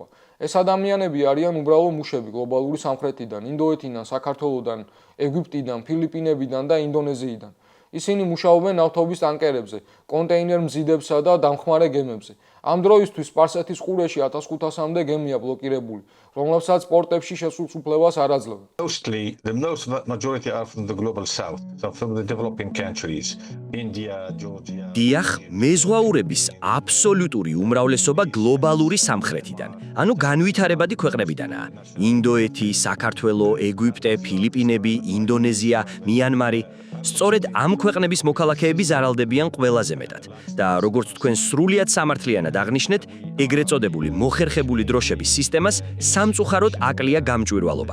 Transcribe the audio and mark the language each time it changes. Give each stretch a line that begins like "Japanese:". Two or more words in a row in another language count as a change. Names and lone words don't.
Georgian: ეს ადამიანები არიან უბრალო მუშები გლობალური სამხრეთიდან, ინდოეთიდან, საქართველოდან, ეგვიპტიდან, ფილიპინებიდან და ინდონეზიიდან. ისინი მუშაობენ ნავთობის ტანკერებზე, კონტეინერ მზიდებსა და დამხმარე გემებზე. ამ დროისთვის სპარსეთის ყურეში 1500-მდე გემია ბლოკირებული, რომლებსაც პორტებში შესულს უფლებას არ აძლევენ.
English: Mostly, the majority are from the global south, so from the developing countries, India, Georgia.
Georgian: დიახ, მეზღვაურების აბსოლუტური უმრავლესობა გლობალური სამხრეთიდან, ანუ განვითარებადი ქვეყნებიდანაა. ინდოეთი, საქართველო, ეგვიპტე, ფილიპინები, ინდონეზია, მიანმარი. სწორედ ამ ქვეყნების მოქალაქეები ზარალდებიან ყველაზე მეტად და როგორც თქვენ სრულიად სამართლიანად აღნიშნეთ, ეგრეთ წოდებული მოხერხებული დროშების სისტემას სამწუხაროდ აკლია გამჭვირვალობა.